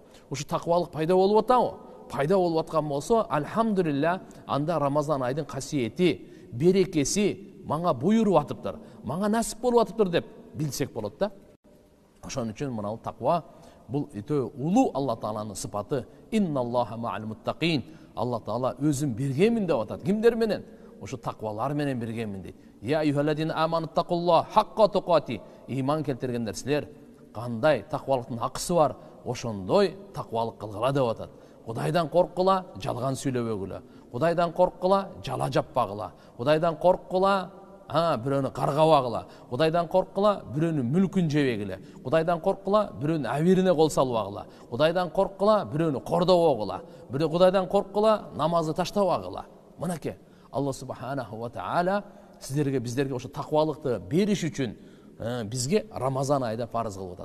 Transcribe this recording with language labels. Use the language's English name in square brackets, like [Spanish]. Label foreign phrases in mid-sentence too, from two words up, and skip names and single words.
[Kyrgyz] Ушу таквалык пайда болуп атабы? Пайда болуп аткан болсо, альхамдулилля, анда Рамазан айдын касиети, берекеси мага буйруп атыптыр, мага насип болуп атыптыр деп билсек болот да. Ошон үчүн мына таква бул өтө улуу Алла Тааланын сыпаты. [Arabic] إن الله مع المتقين. [Kyrgyz] Алла Таала өзүн биргенмин деп атат. Кимдер менен? Ошо таквалар менен биргенмин дейт. [Arabic] يا أيها الذين آمنوا اتقوا الله حق تقاته. [Kyrgyz] Иман келтиргендер, силер кандай таквалыктын акысы бар, ошондой таквалык кылгыла деп атат. Кудайдан корккула, жалган сүйлөбөгүлө. Кудайдан корккула, жала жаппагыла. Кудайдан корккула, бирөөнү каргабагыла. Кудайдан корккула, бирөөнүн мүлкүн жебегиле. Кудайдан корккула, бирөөнүн абирине кол салбагыла. Кудайдан корккула, бирөөнү кордобогула. Кудайдан корккула, намазды таштабагыла. Мынакей Алла [Arabic] سبحانه وتعالى [Kyrgyz] сиздерге, биздерге ошо таквалыкты бериш үчүн бизге Рамазан айда фарыз кылып атат.